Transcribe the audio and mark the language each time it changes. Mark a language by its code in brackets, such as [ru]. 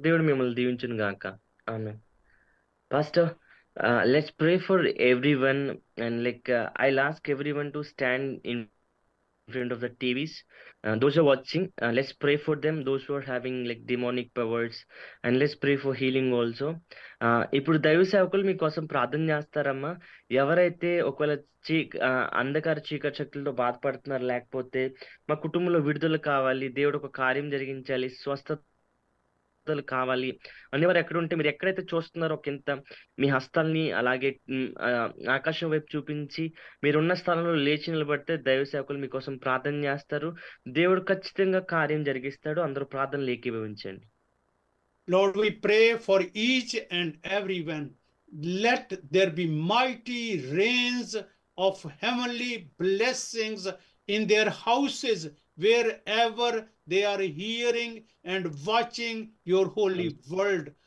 [te] దేవుడు మిమ్మల్ని దీవించును గాక. Amen. [en] Pastor, let's pray for everyone, and like I'll ask everyone to stand in front of the TVs. Those who are watching, let's pray for them. Those who are having like demonic powers, and let's pray for healing also. [te] ఇప్పుడు దైవ సేవకులు మీకోసం ప్రార్థన చేస్తారమ్మా. ఎవరైతే ఒకవేళ అంధకార చీకటి శక్తులతో బాధపడుతున్నారు, లేకపోతే మా కుటుంబంలో విడుదల కావాలి, దేవుడు ఒక కార్యం జరిగించాలి, స్వస్థతలు కావాలి అనేవారు ఎక్కడ ఉంటే, మీరు ఎక్కడైతే చూస్తున్నారో కింద మీ హస్తాల్ని అలాగే ఆకాశం వైపు చూపించి మీరున్న స్థలంలో లేచి నిలబడితే దైవ సేవకులు మీకోసం ప్రార్థన చేస్తారు. దేవుడు ఖచ్చితంగా కార్యం జరిగిస్తాడు. అందరూ ప్రార్థనలు ఏకీభవించండి. [en] Lord, we pray for each and everyone. Let there be mighty rains of heavenly blessings in their houses, wherever they are hearing and watching your holy word.